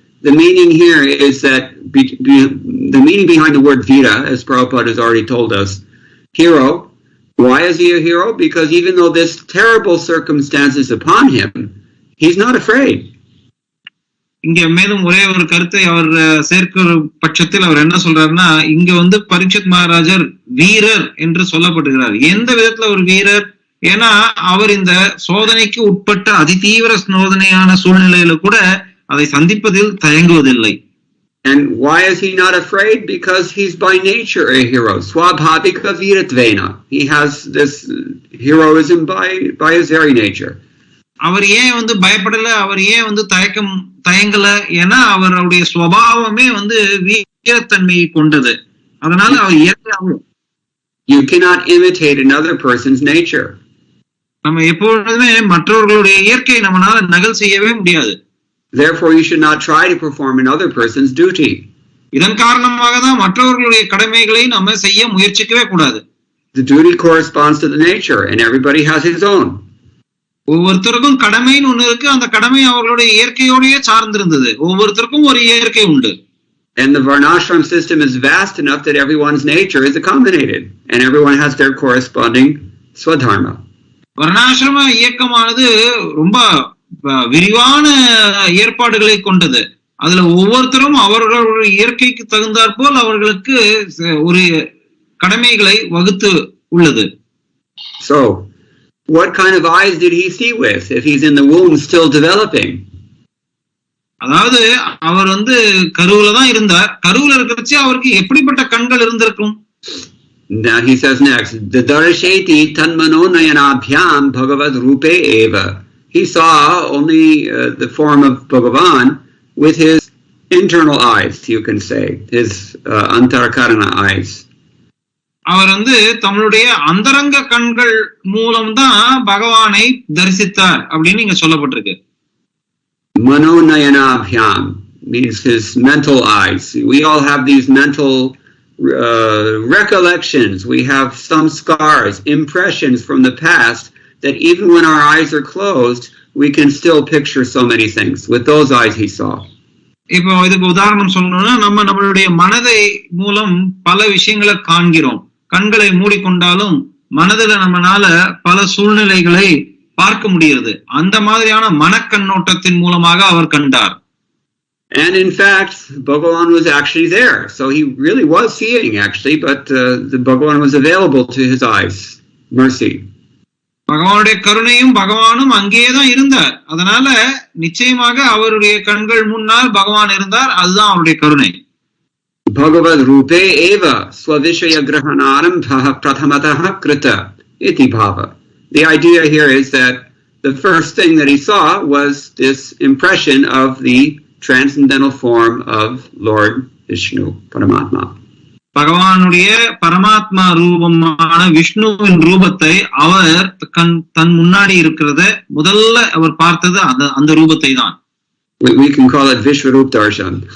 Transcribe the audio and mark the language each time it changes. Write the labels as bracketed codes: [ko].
[en] The meaning here is that the meaning behind the word vira, as Prabhupada has already told us, hero. Why is he a hero? Because even though this terrible circumstance is upon him, he's not afraid. [ta] இங்க மேலும் ஒரே ஒரு கருத்தை அவர் சேர்க்கிற பட்சத்தில் அவர் என்ன சொல்றாருன்னா, இங்க வந்து பரீட்சித் மகாராஜர் வீரர் என்று சொல்லப்படுகிறார். எந்த விதத்துல ஒரு வீரர்? ஏன்னா அவர் இந்த சோதனைக்கு உட்பட்ட அதிதீவிர சோதனையான சூழ்நிலையில கூட அதை சந்திப்பதில் தயங்குவதில்லை. [en] And why is he not afraid? Because he's by nature a hero. [sa] Swabhavika viratvena. [en] He has this heroism by his very nature. [ta] அவர் ஏன் வந்து பயப்படல, அவர் ஏன் வந்து தயங்கல? ஏன்னா அவருடைய சுபாவமே வந்து வீரத்தன்மையை கொண்டது. அதனால அவர் [en] You cannot imitate another person's nature. [ta] நம்ம எப்பொழுதுமே மற்றவர்களுடைய இயற்கையை நம்மளால நகல் செய்யவே முடியாது. [en] Therefore, you should not try to perform another person's duty. [ta] இதன் காரணமாக தான் மற்றவர்களுடைய கடமைகளை நம்ம செய்ய முயற்சிக்கவே கூடாது. [en] The duty corresponds to the nature, and everybody has his own. [ta] ஒவ்வொருத்தருக்கும் கடமைன்னு ஒண்ணு இருக்கு. அந்த கடமை அவர்களுடைய இயற்கையோடயே சார்ந்திருந்தது. ஒவ்வொருத்தருக்கும் ஒரு இயற்கை உண்டு. [en] And the varnashram system is vast enough that everyone's nature is accommodated, and everyone has their corresponding swadharma. [ta] வர்ணாசிரம இயக்கமானது ரொம்ப விரிவான ஏற்பாடுகளை கொண்டது. அதுல ஒவ்வொருத்தரும் அவர்களுடைய இயற்கைக்கு தகுந்தாற்போல் அவர்களுக்கு ஒரு கடமைகளை வகுத்து உள்ளது. [en] So, what kind of eyes did he see with if he's in the womb still developing? [ta] அதாவது அவர் வந்து கருவுல தான் இருந்தார். கருவுல இருக்கிறச்சு அவருக்கு எப்படிப்பட்ட கண்கள் இருந்திருக்கும்? [en] Now he says next, [sa] Dadarsheti tanmano nayanabhyam bhagavad rupe eva. [en] He saw only the form of Bhagavan with his internal eyes, you can say, his antarakarana eyes. [ta] அவர் வந்து தம்முடைய அந்தரங்க கண்கள் மூலம்தான் பகவானை தரிசித்தார் அப்படின்னு இங்க சொல்லப்பட்டிருக்கு. [en] Mano nayanabhyam means his mental eyes. We all have these mental recollections. We have some scars, impressions from the past that even when our eyes are closed, we can still picture so many things. With those eyes he saw. [ta] இப்போ இதுக்கு உதாரணம் சொல்லணும்னா, நம்மளுடைய மனதை மூலம் பல விஷயங்களை காண்கிறோம். கண்களை மூடிக்கொண்டாலும் மனதில் நம்மளால பல சூழ்நிலைகளை பார்க்க முடியாது. அந்த மாதிரியான மனக்கண்ணோட்டத்தின் மூலமாக அவர் கண்டார். [en] And in fact, Bhagavan was actually there. So he really was seeing actually, but the Bhagavan was available to his eyes. Mercy. [ta] பகவானுடைய கருணையும் பகவானும் அங்கேயேதான் இருந்தார். அதனால நிச்சயமாக அவருடைய கண்கள் முன்னால் பகவான் இருந்தார். அதுதான் அவருடைய கருணை. [sa] Bhagavad rupe eva svavishaya grahanarambha prathamatah krita iti bhava. [en] The idea here is that the first thing that he saw was this impression of the transcendental form of Lord Vishnu, Paramatma. [ta] பகவானுடைய பரமாத்மா ரூபமான விஷ்ணுவின் ரூபத்தை அவர் தன் முன்னாடி இருக்கிறத முதல்ல அவர் பார்த்தது அந்த ரூபத்தை தான். We can call it Vishwarup Darshan.